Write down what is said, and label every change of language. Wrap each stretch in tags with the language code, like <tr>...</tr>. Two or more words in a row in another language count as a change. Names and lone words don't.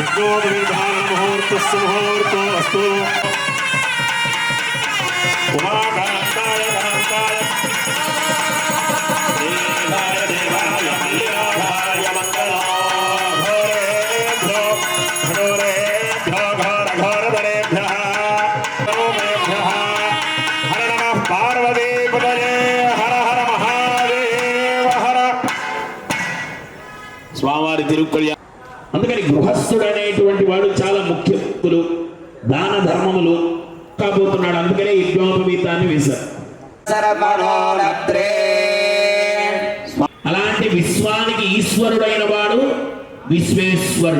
<sa>मुहूर्तस्य मुहूर्तोऽस्तु उमाकान्ताय कान्ताय देवाय देवाय मल्लिकाय मङ्गलम् घोरेभ्यो घोरघोरधरेभ्यः रोमेभ्यः हर नमः पार्वतीपतये हर हर महादेव हर</sa> <te>స్వామివారి తిరుక్కల్యాణం. అందుకని గృహస్థుడు అనేటువంటి వాడు చాలా ముఖ్యస్తులు, దాన ధర్మములు కాబోతున్నాడు. అందుకనే యజ్ఞోపవీతాన్ని వేశారు. అలాంటి విశ్వానికి ఈశ్వరుడైన వాడు విశ్వేశ్వరుడు.</te>